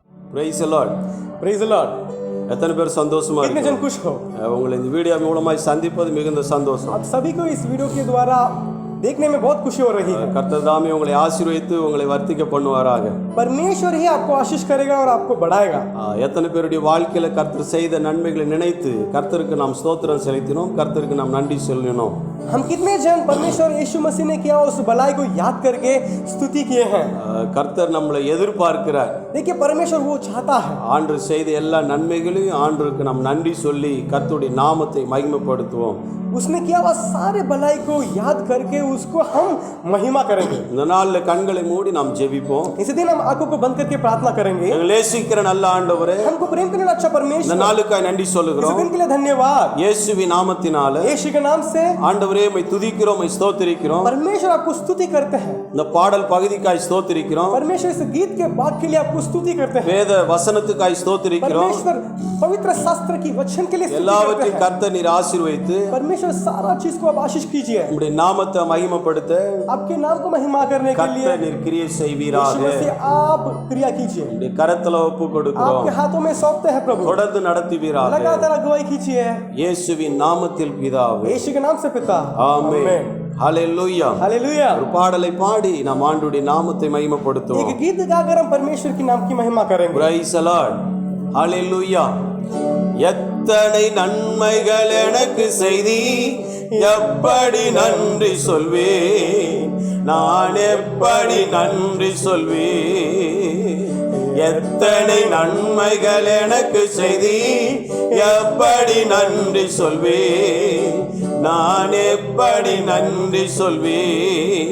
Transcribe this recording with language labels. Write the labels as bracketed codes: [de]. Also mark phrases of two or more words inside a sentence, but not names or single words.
[en] Praise the Lord. Praise the Lord. [ta] எத்தனை பேர் சந்தோஷமா [hi] कितने जन [ta] இருக்கு? [hi] खुश हो? [ta] உங்களை இந்த வீடியோ மூலமாய் சந்திப்பது மிகுந்த சந்தோஷம். [hi] आप सभी को इस वीडियो के द्वारा देखने में बहुत खुशी हो रही है. [ta] கர்த்தர் தாமே உங்களை ஆசீர்வதித்து உங்களை வர்த்திக்க பண்ணுவாராக. [hi] परमेश्वर ही आपको आशीष करेगा और आपको बढ़ाएगा. [ta] எத்தனை பேருடைய வாழ்க்கையில கர்த்தர் செய்த நன்மைகளை நினைத்து கர்த்தருக்கு நாம் ஸ்தோத்திரம் செலுத்தினோம், கர்த்தருக்கு நாம் நன்றி சொல்லணும். [hi] हम कितने जन परमेश्वर यीशु मसीह ने किया उस भलाई को याद करके स्तुति किए हैं. [ta] கர்த்தர் நம்மளை எதிர்பார்க்கிறார். [hi] देखिए परमेश्वर वो चाहता है. [ta] ஆண்டவர் செய்த எல்லா நன்மைகளையும் ஆண்டவருக்கு நாம் நன்றி சொல்லி கர்த்தருடைய நாமத்தை மகிமைப்படுத்துவோம். [hi] उसने किया हुआ सारे भलाई को याद करके उसको हम महिमा करेंगे. [ta] இந்த நாள்ல கண்களை மூடி நாம் ஜெபிப்போம். [hi] इसी दिन हम आंखों को बंद करके प्रार्थना करेंगे. [ta] எங்களை நேசிக்கிற நல்ல ஆண்டவரே, [hi] हमको प्रेम करने वाला अच्छा [ta] இந்த [hi] परमेश्वर, [ta] நாளுக்காய் நன்றி [hi] इस [ta] சொல்லுகிறோம். [hi] दिन के लिए धन्यवाद. [ta] இயேசுவின் நாமத்தினால [hi] यीशु के नाम से [ta] ஆண்டவரே உம்மை துதிக்கிறோம், உம்மை ஸ்தோத்திரிக்கிறோம். [hi] परमेश्वर आपको स्तुति करते हैं. [ta] இந்த பாடல் பகுதிக்காய் ஸ்தோத்திரிக்கிறோம். [hi] परमेश्वर इस गीत के भाग के लिए आपको स्तुति करते हैं. [ta] வேத வசனத்துக்காய் ஸ்தோத்திரிக்கிறோம். [hi] परमेश्वर पवित्र शास्त्र की वचन के लिए स्तुति करते [ta] எல்லாவற்றையும் [hi] हैं. [ta] கர்த்தர் நீர் ஆசீர்வதித்து [hi] परमेश्वर सारा चीज को आप आशीष कीजिए. [ta] உம்முடைய நாமத்தை மகிமைப்படுத்த [hi] आपके नाम को महिमा करने के लिए [ta] கர்த்தர் நீர் கிரியை [hi] यीशु [ta] செய்வீராக. [hi] मसीह आप क्रिया कीजिए. [ta] உம்முடைய கரத்துல ஒப்பு கொடுக்கிறோம். [hi] आपके हाथों में सौंपते हैं प्रभु. [ta] தொடர்ந்து நடத்துவீராக. [hi] लगातार अगुवाई कीजिए. [ta] இயேசுவின் நாமத்தில் பிதாவே. [hi] यीशु के नाम से पिता. [ta] ஆமென். ஹalleluya. [hi] हालेलुया. [ta] ஒரு பாடலை பாடி நாம் ஆண்டவருடைய நாமத்தை மகிமைப்படுத்துவோம். [hi] एक गीत गाकर हम परमेश्वर के नाम की महिमा करेंगे. [en] Praise the Lord. Hallelujah. [ta] எத்தனை நன்மைகள் எனக்கு செய்தி, எப்படி நன்றி சொல்வேன், நான் எப்படி நன்றி சொல்வேன். எத்தனை நன்மைகள் எனக்கு செய்தி, எப்படி நன்றி சொல்வேன், நான் எப்படி நன்றி சொல்வேன்.